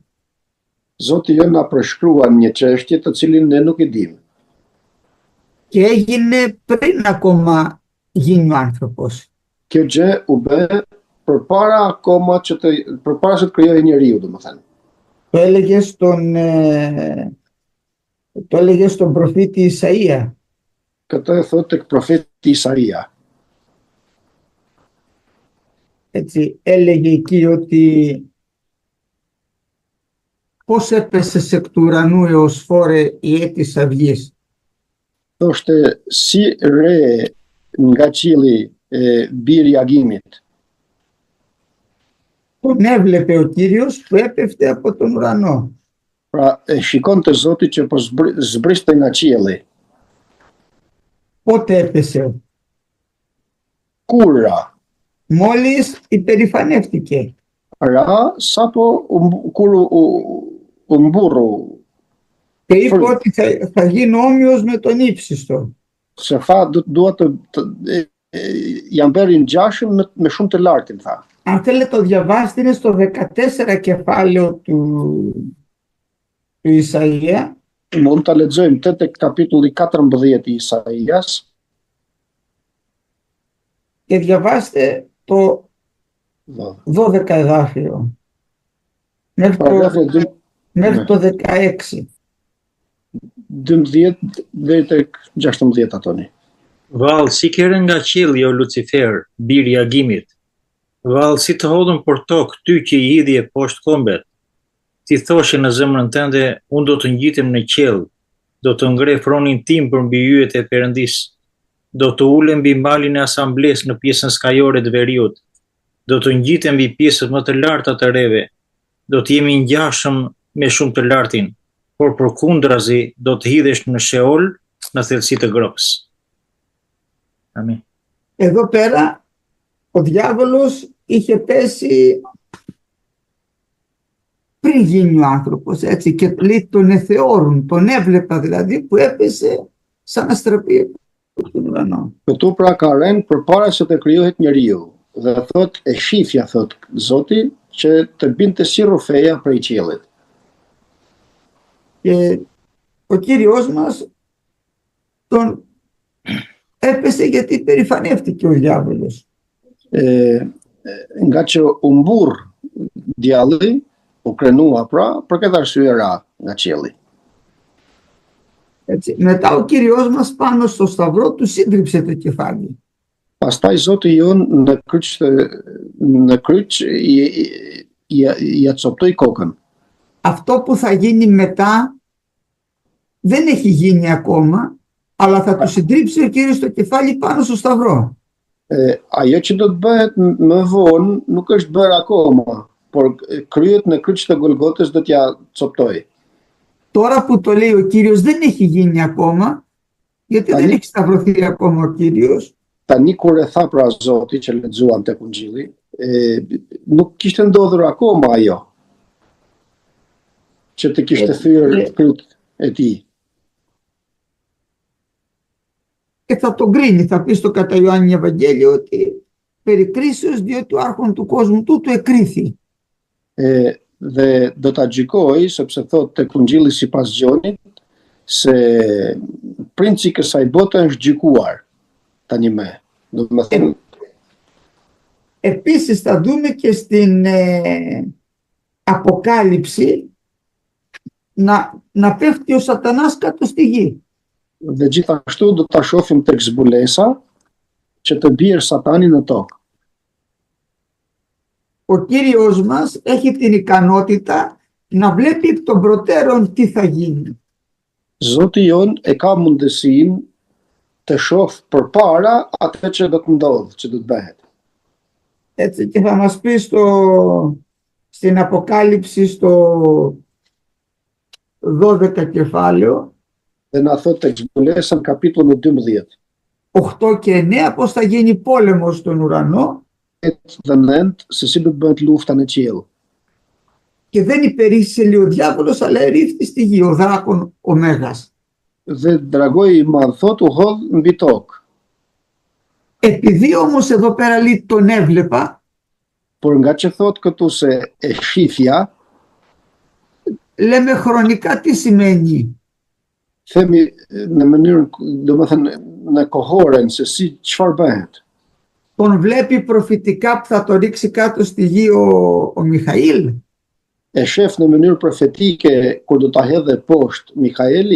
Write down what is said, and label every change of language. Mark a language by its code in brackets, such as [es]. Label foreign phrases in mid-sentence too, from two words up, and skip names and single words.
[sq] Zoti jo na përshkruan një çështje të cilin ne nuk e dimë. [el] Και έγινε πριν ακόμα γίνει ο άνθρωπος. [sq] Kjo gjë u bë përpara se të krijojë njeriu, domethënë. [el] Το έλεγε στον προφήτη Ισαΐα. [sq] Këtë e thot tek profeti Isaia. [el] Έτσι, έλεγε εκεί ότι πώς έπεσε εκ του ουρανού έως φόρε η έτης αυγής. [sq] Thoshte si re nga qielli biri i agimit. [el] Τον έβλεπε ο Κύριος που έπεφτε από τον ουρανό. [sq] Pra shikonte Zoti që po zbriste nga qielli. [el] Πότε έπεσε? [sq] Kur? [el] Μόλις υπερηφανεύτηκε. [sq] Ra sapo kur u mburru. [el] Και είπε ότι θα γίνω όμοιος με τον ύψιστο. [sq] Se tha dua të jam bërë ngjashëm me shumë të lartin, tha. [el] Αν θέλετε το διαβάστε, είναι στο 14 κεφάλαιο του Ισαΐα. [sq] Mund ta lexojmë tek kapitulli 14 i Isaias. [el] Και διαβάστε το 12 εδάφιο. Μέχρι το 16. [sq] 12 deri tek 16 atoni. Vallë, si kere nga qielli o Lucifer, biri i agimit. Vallë, si të hodhën për tokë ty që i hidhje poshtë kombet. Ti thoshe në zemrën tënde, unë do të ngjitem në qiell, do të ngrej fronin tim përmbi yjet e Perëndisë, do të ulem mbi malin e asamblesë në pjesën skajore të veriut, do të ngjitem mbi pjesët më të larta të reve, do të jemi ngjashëm me shumë të lartin, por përkundrazi do të hidhesh në Sheol, në thellësi të gropës. Amin. [el] Εδώ πέρα ο διάβολος είχε πέσει πριν γίνει ο άνθρωπος, έτσι, και λέει τον εθεώρουν, τον έβλεπα δηλαδή που έπεσε σαν αστραπή από τον ουρανό. [sq] Këtu pra ka rënë përpara se të krijohet njeriu. Dhe thot e shifja, thot Zoti, që të binte si rrufeja prej qiellit. [el] Και ο Κύριος μας τον έπεσε γιατί περηφανεύτηκε ο διάβολος. [sq] Nga që u mburr djalli, u krenua pra, për këtë arsye ra nga qielli. [el] Έτσι. Μετά ο Κύριος μας πάνω στο σταυρό του σύντριψε το κεφάλι. [sq] Pastaj Zoti jon në kryq ja coptoi kokën. [el] Αυτό που θα γίνει μετά δεν έχει γίνει ακόμα, αλλά θα του συντρίψει ο Κύριος το κεφάλι πάνω στο σταυρό. [sq] Ajo që do të bëhet më vonë nuk është bërë akoma, por kryet në kryq të Golgotës do t'ja coptoi. [el] Τώρα που το λέει ο Κύριος δεν έχει γίνει ακόμα, γιατί δεν έχει σταυρωθεί ακόμα ο Κύριος. [sq] Tani kur e tha pra Zoti që lexuam tek Ungjilli, nuk kishte ndodhur akoma ajo që të kishte thyer kryt e tij. [el] Και θα τον κρίνει, θα πει στο κατά Ιωάννη Ευαγγέλιο ότι περί κρίσεως διότι ο άρχον του κόσμου τούτου εκρίθη. [sq] Dhe do ta gjykoj, sepse thot tek Ungjilli sipas Gjonit se princi i kësaj bote është gjykuar tani më. Do të thënë [el] Επίσης θα δούμε και στην Αποκάλυψη να πέφτει ο σατανάς κάτω στη γη. [sq] Dhe gjithashtu do ta shohim tek zbulesa që të bjerë Satani në tokë. [el] Ο Κύριος μας έχει την ικανότητα να βλέπει εκ των προτέρων τι θα γίνει. [sq] Zoti jon e ka mundësinë të shoh përpara atë që do të ndodhë, që do të bëhet. [el] Έτσι, και θα μας πει στην Αποκάλυψη στο 12 κεφάλαιο, [sq] Dhe na thot tek zbulesa në kapitullin 12. [el] 8 και 9, πώς θα γίνει πόλεμος στον ουρανό. [sq] Dhe 9 se si do të bëhet lufta në qiell. [el] Και δεν υπερίσχυσε, λέει, ο διάβολος, αλλά ερήφθη στη γη, ο δράκων ο Μέγας. [sq] Dhe dragoi i madh thot u hodh mbi tokë. [el] Επειδή όμως εδώ πέρα λέει τον έβλεπα, [sq] Por nga që thot këtu se e shifja, [el] λέμε χρονικά τι σημαίνει. [sq] themi në mënyrë, domethënë në kohoren se si çfarë bëhet. [el] Τον βλέπει προφητικά που θα το ρίξει κάτω στη γη ο Μιχαήλ. [sq] E shef në mënyrë profetike kur do ta hedhë poshtë Mikaeli.